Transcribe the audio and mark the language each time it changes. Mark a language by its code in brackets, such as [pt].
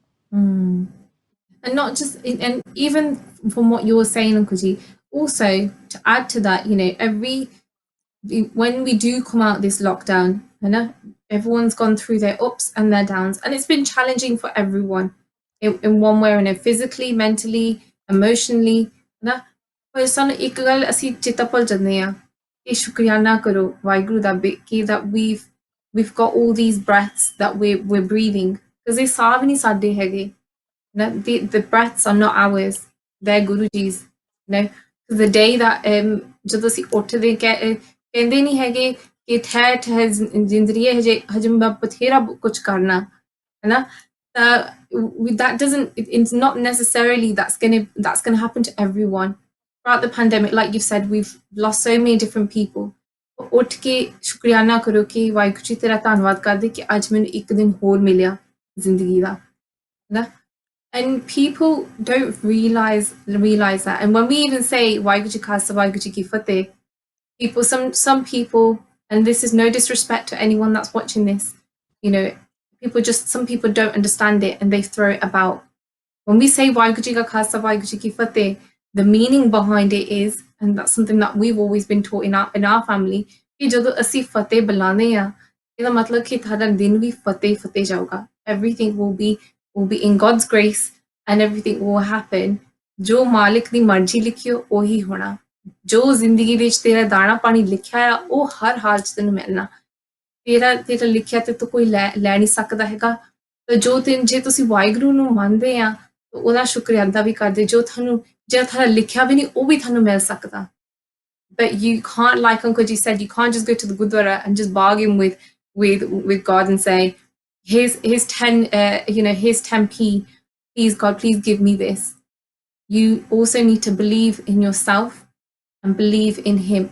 [en] And not just, and even from what you were saying, Nkuji, also to add to that, you know, when we do come out this lockdown, you know, everyone's gone through their ups and their downs, and it's been challenging for everyone in one way or another, physically, mentally, emotionally, you know. [pa] पर ਸਾਨੂੰ ਇੱਕ ਗੱਲ ਅਸੀਂ ਚੇਤਾ ਭੁੱਲ ਜਾਂਦੇ ਆ ਕਿ ਸ਼ੁਕਰੀਆਨਾ ਕਰੋ ਵਾਹਿਗੁਰੂ ਦਾ ਕਿ [en] that we've got all these breaths that we're breathing, because [pa] ਇਹ ਸਾਹ ਵੀ ਨਹੀਂ ਸਾਡੇ ਹੈਗੇ. [en] The breaths are not ours, they're Guruji's. You know, the day that [pa] ਜਦੋਂ ਅਸੀਂ ਉੱਠਦੇ ਕਹਿੰਦੇ ਨਹੀਂ ਹੈਗੇ ਕਿ ਠਹਿਰ ਜ਼ਿੰਦਗੀ ਹਜੇ ਮੈਂ ਬਥੇਰਾ ਕੁਝ ਕਰਨਾ ਹੈ ਨਾ, [en] that doesn't, it's not necessarily that's gonna happen to everyone. Throughout the pandemic, like you've said, we've lost so many different people. [pa] ਉੱਠ ਕੇ ਸ਼ੁਕਰੀਆਨਾ ਕਰੋ ਕਿ ਵਾਹਿਗੁਰੂ ਜੀ ਤੇਰਾ ਧੰਨਵਾਦ ਕਰਦੇ ਕਿ ਅੱਜ ਮੈਨੂੰ ਇੱਕ ਦਿਨ ਹੋਰ ਮਿਲਿਆ ਜ਼ਿੰਦਗੀ ਦਾ, ਹੈ ਨਾ. [en] And people don't realize that. And when we even say Waheguru Ji Khalsa, Waheguru Ji Ki Fateh, people, some people, and this is no disrespect to anyone that's watching this, you know, some people don't understand it and they throw it about. When we say Waheguru Ji Khalsa, Waheguru Ji Ki Fateh, the meaning behind it is, and that's something that we've always been taught in our family, [pa] कि ਜਦੋਂ ਅਸੀਂ ਫਤਿਹ ਬੁਲਾਉਂਦੇ ਆ ਇਹਦਾ ਮਤਲਬ ਕਿ ਤੁਹਾਡਾ ਦਿਨ ਵੀ ਫਤਿਹ ਫਤਿਹ ਜਾਊਗਾ। [en] Everything will be in God's grace and everything will happen। [pa] ਜੋ ਮਾਲਿਕ ਦੀ ਮਰਜ਼ੀ ਲਿਖੀ ਹੋ ਉਹੀ ਹੋਣਾ। ਜੋ ਜ਼ਿੰਦਗੀ ਵਿੱਚ ਤੇਰਾ ਦਾਣਾ ਪਾਣੀ ਲਿਖਿਆ ਆ ਉਹ ਹਰ ਹਾਲ 'ਚ ਤੈਨੂੰ ਮਿਲਣਾ। ਤੇਰਾ ਲਿਖਿਆ ਤੇ ਤੂੰ ਕੋਈ ਲੈ ਨਹੀਂ ਸਕਦਾ ਹੈਗਾ। ਤੇ ਜੇ ਤੁਸੀਂ ਵਾਹਿਗੁਰੂ ਨੂੰ ਮੰਨਦੇ ਆ ਤਾਂ ਉਹਦਾ ਸ਼ੁਕਰੀਆ ਅਦਾ ਵੀ ਕਰਦੇ। ਜਿਹੜਾ ਤੁਹਾਡਾ ਲਿਖਿਆ ਵੀ ਨਹੀਂ ਉਹ ਵੀ ਤੁਹਾਨੂੰ ਮਿਲ ਸਕਦਾ। [en] But you can't, like Uncle G said, you can't just go to the Gurdwara and just bargain with God and say, here's 10p, please God, please give me this. You also need to believe in yourself and believe in Him.